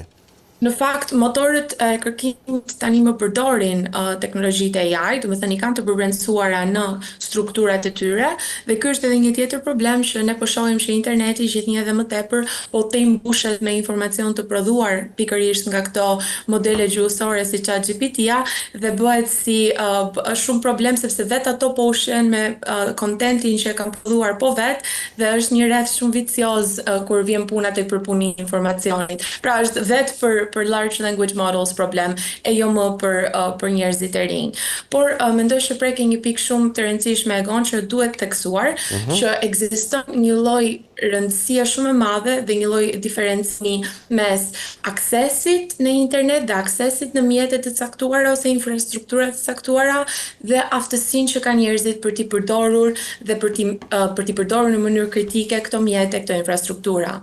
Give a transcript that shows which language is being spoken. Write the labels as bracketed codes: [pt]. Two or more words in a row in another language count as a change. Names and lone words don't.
[sq] Në fakt, motorët e kërkimit tani më përdorin teknologjitë e AI, do të thënë i kanë të përbrendësuara në strukturat e tyre, dhe ky është edhe një tjetër problem që ne po shohim që interneti gjithnjë edhe më tepër po të mbushet me informacion të prodhuar pikërisht nga këto modele gjuhësore si ChatGPT-ja dhe bëhet si shumë problem sepse vetë ato po ushqen me kontentin që e kanë prodhuar po vetë dhe është një rreth shumë vicioz kur vjen puna tek përpunimi i informacionit. Pra është vetë për [en] large language models [sq] problem e jo më për njerëzit e rinj. Por mendoj që preke një pikë shumë të rëndësishme e gon që duhet teksuar që ekziston një lloj rëndësie shumë e madhe dhe një lloj diferencimi mes aksesit në internet dhe aksesit në mjete të caktuara ose infrastruktura të caktuara dhe aftësinë që kanë njerëzit për t'i përdorur dhe për t'i përdorur në mënyrë kritike këto mjete, këto infrastruktura.